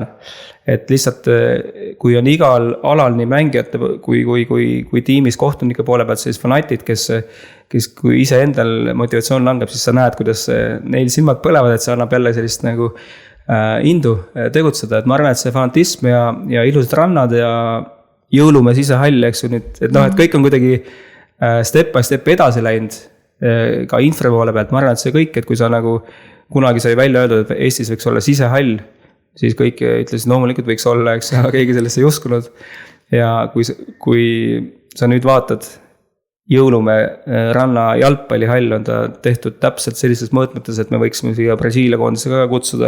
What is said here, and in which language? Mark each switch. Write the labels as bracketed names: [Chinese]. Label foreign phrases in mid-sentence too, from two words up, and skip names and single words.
[Estonian] Et lihtsalt, kui on igal alal nii mängijate kui tiimis kohtunike poole pealt, siis fanatid, kes kui ise endal motivatsioon langeb, siis sa näed, kuidas neil silmad põlevad, et see annab jälle sellist nagu indu tegutseda. Et ma arvan, et see fanatism ja ilusad rannad ja jõulumees ise hall, eks ju nüüd, et et kõik on kuidagi [English] step by step [Estonian] edasi läinud ka infra poole pealt. Ma arvan, et see kõik, et kui sa nagu kunagi sai välja öeldud, et Eestis võiks olla sisehall, siis kõik ütlesid, loomulikult võiks olla, eks, aga keegi sellesse ei uskunud. Ja kui sa nüüd vaatad, Jõulumäe ranna jalgpallihall on ta tehtud täpselt sellises mõõtmetes, et me võiksime siia Brasiilia koondise ka kutsuda.